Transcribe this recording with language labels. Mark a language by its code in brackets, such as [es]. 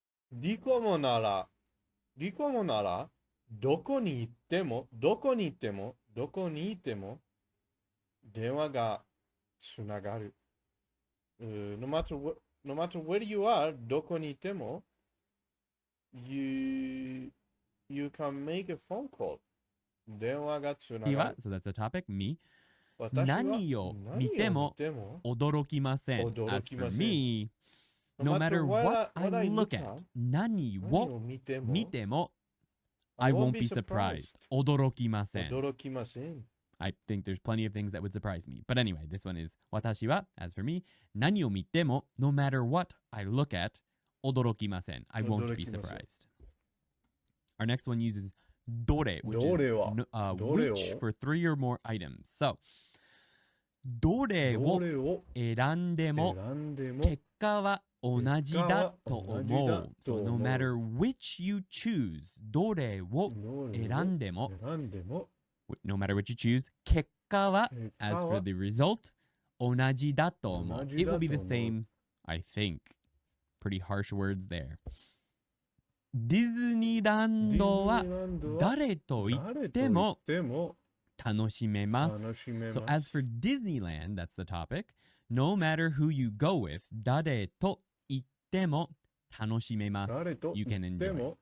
[ja] Dikomo nara, doko ni itemo, 電話がつながる. [en] No matter where you are, [ja] どこにいても [en] you can make a phone call. [ja] 電話がつながる. [en] So that's the topic, me. [ja] 何を見ても驚きません. [en] As for me, no matter what I look at, [ja] 何を見ても [en] I won't be surprised. [ja] 驚きません. [en] I think there's plenty of things that would surprise me. But anyway, this one is [ja] 私は, [en] as for me, [ja] 何を見ても [en] no matter what I look at, [ja] 驚きません. [en] I won't be surprised. Our next one uses どれ, which is which for 3 or more items. [ja] So, どれを選んでも結果は同じだと思う. [en] So no matter which you choose, [ja] どれを選んでも [en] no matter what you choose, [ja] 結果は [en] as for the result, [ja] 同じだと思う. [en] It will be the same, I think. Pretty harsh words there. [ja] ディズニーランドは誰と行っても楽しめます. [en] So as for Disneyland, that's the topic. No matter who you go with, [ja] 誰と行っても楽しめます. [en] You can enjoy it.